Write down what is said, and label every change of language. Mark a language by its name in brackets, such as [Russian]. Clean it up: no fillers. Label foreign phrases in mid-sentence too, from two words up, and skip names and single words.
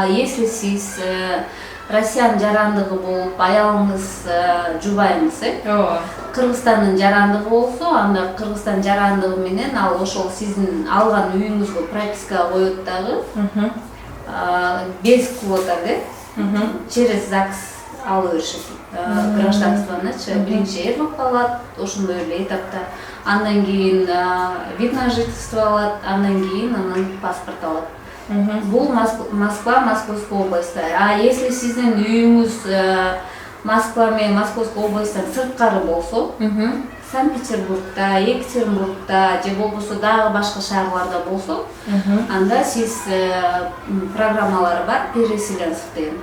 [Kyrgyz] Если сиз Россиянын жарандыгы болуп, аялыңыз, жубайыңыз, Кыргызстандын жарандыгы болсо, анда Кыргызстан жарандыгы менен ал ошол сиздин алган үйүңүзгө пропискага коет дагы. [Russian] Без квота через ЗАГС [Kyrgyz] алып беришет. Гражданствоны биринчи эр болуп калат, ошондой эле этапта. Андан кийин [Russian] вид на жительство [Kyrgyz] алат, андан кийин паспорт алат. Бул [Russian] Московской областы. [Kyrgyz] Если сиздин үйүңүз Москва менен [Russian] Московской областтан [Kyrgyz] сырткары болсо, Санкт-Петербургда, Екатеринбургда же болбосо дагы башка шаарларда болсо, анда сиз программалары бар, переселенцев деген.